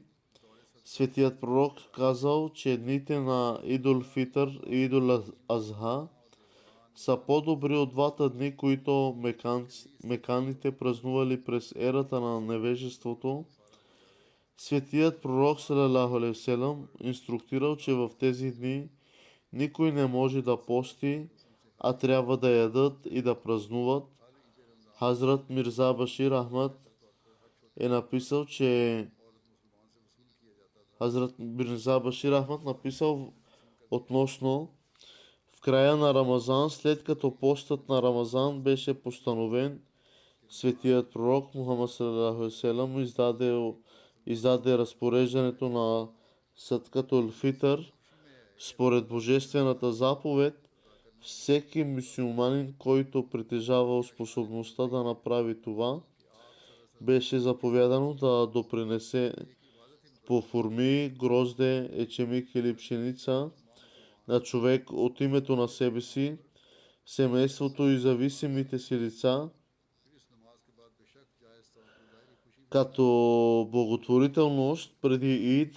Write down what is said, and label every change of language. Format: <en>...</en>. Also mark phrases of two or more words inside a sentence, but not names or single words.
<bg>Светият пророк казал, че дните на Идул Фитър и Идул Азха са по-добри от двата дни, които меканите празнували през ерата на невежеството. Светият пророк</bg> <ar>صلى الله عليه وسلم</ar> <bg>инструктирал, че в тези дни никой не може да пости, а трябва да ядат и да празнуват. Хазрат Мирза Башир Ахмад е написал, относно в края на Рамазан, след като постът на Рамазан беше постановен, светият пророк Мухаммад</bg> <ar>صلى الله عليه وسلم</ar> <bg>издаде разпореждането на Садкатул Фитър. Според божествената заповед, всеки мюсюлманин, който притежавал способността да направи това, беше заповядано да допринесе по форми, грозде, ечемик или пшеница на човек от името на себе си, семейството и зависимите си лица, като благотворителност преди Ид.</bg>